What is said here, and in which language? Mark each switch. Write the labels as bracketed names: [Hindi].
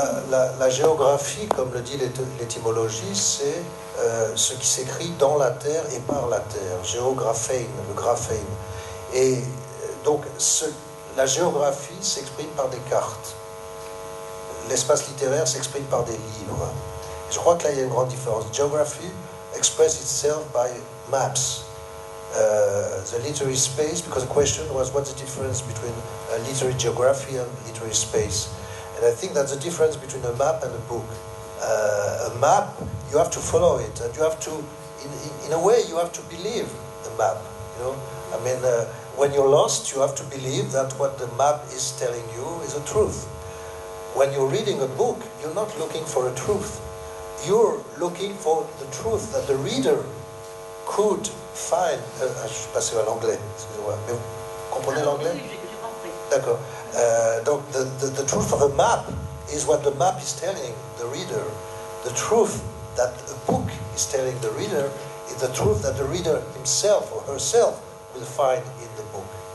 [French] La géographie, comme le dit l'étymologie, c'est ce qui s'écrit dans la terre et par la terre. Géographein, le graphein. Et donc, la géographie s'exprime par des cartes. L'espace littéraire s'exprime par des livres. Je crois que là, il y a une grande différence. [English] Geography expresses itself by maps. The literary space, because the question was what's the difference between literary geography and literary space. And I think that's the difference between a map and a book. A map, you have to follow it, and you have to, in a way, you have to believe the map. You know, I mean, when you're lost, you have to believe that what the map is telling you is a truth. When you're reading a book, you're not looking for a truth. You're looking for the truth that the reader could find. [French] Je suis passé à l'anglais, excusez-moi. Mais vous comprenez l'anglais? D'accord. [English] Donc, the truth of a map is what the map is telling the reader. The truth that a book is telling the reader is the truth that the reader himself or herself will find in the book.